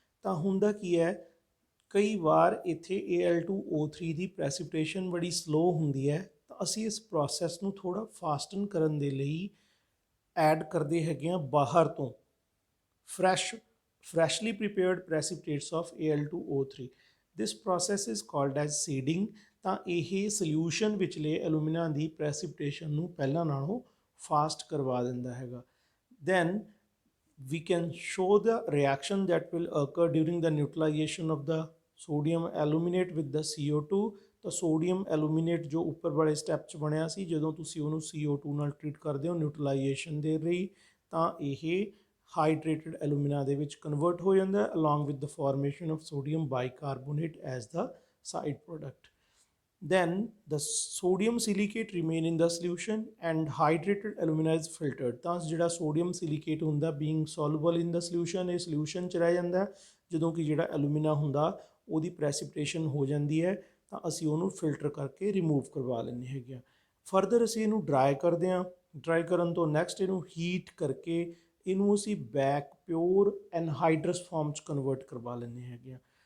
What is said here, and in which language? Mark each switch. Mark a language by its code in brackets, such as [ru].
[pa] ਤਾਂ ਹੁੰਦਾ ਕੀ ਹੈ, ਕਈ ਵਾਰ ਇੱਥੇ Al2O3 ਦੀ ਪ੍ਰੈਸੀਪਿਟੇਸ਼ਨ ਬੜੀ ਸਲੋ ਹੁੰਦੀ ਹੈ, ਤਾਂ ਅਸੀਂ ਇਸ ਪ੍ਰੋਸੈਸ ਨੂੰ ਥੋੜ੍ਹਾ ਫਾਸਟਨ ਕਰਨ ਦੇ ਲਈ ਐਡ ਕਰਦੇ ਹੈਗੇ ਹਾਂ ਬਾਹਰ ਤੋਂ [en] freshly prepared precipitates of Al2O3। This process is called as seeding। [pa] ਤਾਂ ਇਹ ਸੋਲਿਊਸ਼ਨ ਵਿਚਲੇ ਐਲੂਮੀਨਾ ਦੀ ਪ੍ਰੈਸੀਪਿਟੇਸ਼ਨ ਨੂੰ ਪਹਿਲਾਂ ਨਾਲੋਂ ਫਾਸਟ ਕਰਵਾ ਦਿੰਦਾ ਹੈਗਾ। [en] Then we can show the reaction that will occur during the neutralization of the sodium aluminate with the CO2। [pa] ਤਾਂ ਸੋਡੀਅਮ ਐਲੂਮੀਨੇਟ ਜੋ ਉੱਪਰ ਵਾਲੇ ਸਟੈਪ 'ਚ ਬਣਿਆ ਸੀ, ਜਦੋਂ ਤੁਸੀਂ ਉਹਨੂੰ CO2 ਨਾਲ ਟਰੀਟ ਕਰਦੇ ਹੋ ਨਿਊਟਰਲਾਈਜੇਸ਼ਨ ਦੇ ਲਈ, ਤਾਂ ਇਹ ਹਾਈਡਰੇਟਡ ਐਲੂਮੀਨਾ ਦੇ ਵਿੱਚ ਕਨਵਰਟ ਹੋ ਜਾਂਦਾ ਹੈ [en] Along with the formation of sodium bicarbonate as the side product. Then the sodium silicate remain in the solution and hydrated alumina is filtered। [pa] ਤਾਂ ਜਿਹੜਾ sodium silicate ਹੁੰਦਾ [en] being soluble in the solution, [pa] ਇਹ solution 'ਚ ਰਹਿ ਜਾਂਦਾ, ਜਦੋਂ ਕਿ ਜਿਹੜਾ ਐਲੂਮੀਨਾ ਹੁੰਦਾ ਉਹਦੀ ਪ੍ਰੈਸੀਪੀਟੇਸ਼ਨ ਹੋ ਜਾਂਦੀ ਹੈ, ਤਾਂ ਅਸੀਂ ਉਹਨੂੰ ਫਿਲਟਰ ਕਰਕੇ ਰਿਮੂਵ ਕਰਵਾ ਲੈਂਦੇ ਹੈਗੇ ਆ। ਫਰਦਰ ਅਸੀਂ ਇਹਨੂੰ ਡਰਾਈ ਕਰਦੇ ਹਾਂ, ਡਰਾਈ ਕਰਨ ਤੋਂ ਨੈਕਸਟ ਇਹਨੂੰ ਹੀਟ ਕਰਕੇ ਇਹਨੂੰ ਅਸੀਂ ਬੈਕ ਪਿਓਰ ਐਨਹਾਈਡਰਸ ਫਾਰਮ 'ਚ ਕਨਵਰਟ ਕਰਵਾ ਲੈਂਦੇ ਹੈਗੇ ਆ।